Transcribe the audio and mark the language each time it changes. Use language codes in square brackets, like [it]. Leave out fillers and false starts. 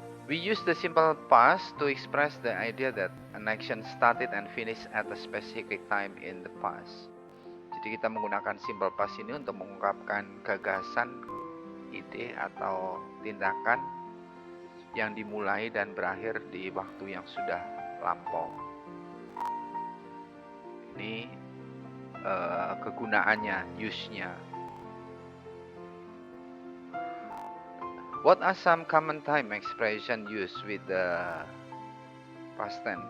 [en] We use the simple past to express the idea that an action started and finished at a specific time in the past. [id] Jadi kita menggunakan simple past ini untuk mengungkapkan gagasan, ide atau tindakan yang dimulai dan berakhir di waktu yang sudah lampau. Ini kegunaannya, use-nya. [en] What are some common time expression used with the past tense?